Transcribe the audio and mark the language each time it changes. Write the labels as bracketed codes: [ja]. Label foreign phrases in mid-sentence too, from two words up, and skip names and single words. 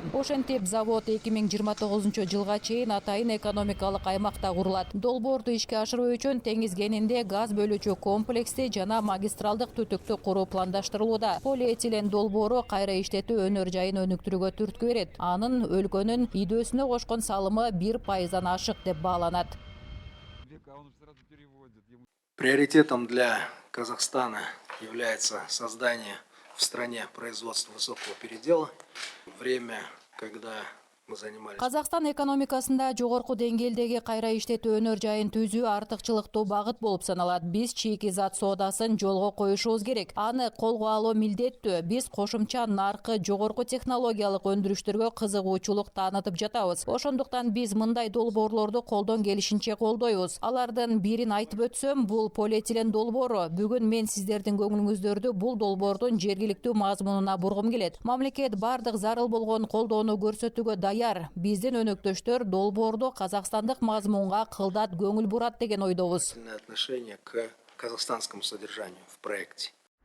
[ky] Ошентип, завод 2029 жылга чейин атайын экономикалык аймакта курулат. Долбоорду ишке ашыруу үчүн теңиз кенинде газ бөлүүчү комплексти жана магистралдык түтүктү куруу пландаштырылууда. Полиэтилен долбоору кайра иштетүү өнөр жайын өнүктүрүүгө түрткү берет. Анын өлкөнүн идөөсүнө кошкон салымы 1%-дан ашык деп бааланат. [ru] Приоритетом для Казахстана является создание в стране производства высокого передела. Время, когда мы занимались. [ky] Казакстан экономикасында жогорку деңгээлдеги кайра иштетүү өнөр жайын түзүү артыкчылыктуу багыт болуп саналат. Биз чийки зат соодасын жолго коюшубуз керек. Аны колго алуу милдеттүү. Биз кошумча наркы жогорку технологиялык өндүрүштөргө кызыгуучулук таанытып жатабыз. Ошондуктан биз мындай долбоорлорду колдон келишинче колдойбуз. Алардын бирин айтып өтсөм, бул полиэтилен долбоору. Бүгүн мен сиздердин көңүлүңүздөрдү бул долбоордун жергиликтүү мазмунуна бургум келет. Мамлекет бардык зарыл болгон колдоону көрсөтүүгө даяр. Биздин өнөктөштөр долбоордо казакстандык мазмунга кылдат көңүл бурат деген ойдобуз. [ru] Отношение к казахстанскому содержанию в проекте.